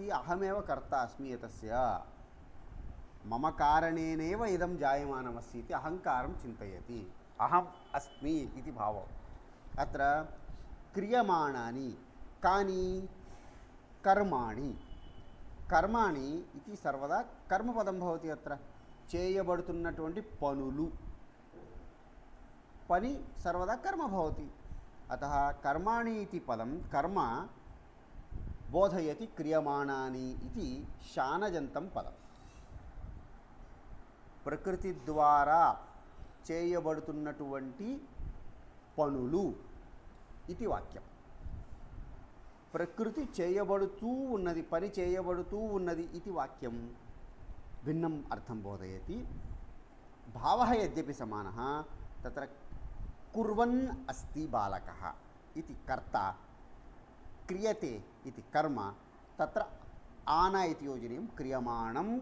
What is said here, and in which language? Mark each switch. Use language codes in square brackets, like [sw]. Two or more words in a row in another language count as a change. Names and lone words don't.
[sa] अहमेव कर्ता अस्मि एतस्य, मम कारणेनैव इदं जायमानमस्ति इति अहंकारं चिन्तयति। अहम् अस्मि इति भावः। अत्र क्रियमाणानि कानि? कर्माणि। कर्माणि इति सर्वदा कर्मपदं भवति। अत्र [te] చేయబడుతున్నటువంటి పనులు, పని [sa] सर्वदा कर्म भवति। अतः कर्माणि इति पदं कर्म बोधयति क्रियमाणानि इति शानजन्तं पदं। प्रकृति द्वारा [te] చేయబడుతున్నటువంటి పనులు [sa] इति वाक्यं। प्रकृति [te] చేయబడుతూ ఉన్నది, పని చేయబడుతూ ఉన్నది [sa] इति वाक्यं भिन्नम् अर्थं बोधयति। भावः यद्यपि समानः, तत्र कुर्वन् अस्ति बालकः इति कर्ता, क्रियते इति कर्म, तत्र आना इति योजनीयं।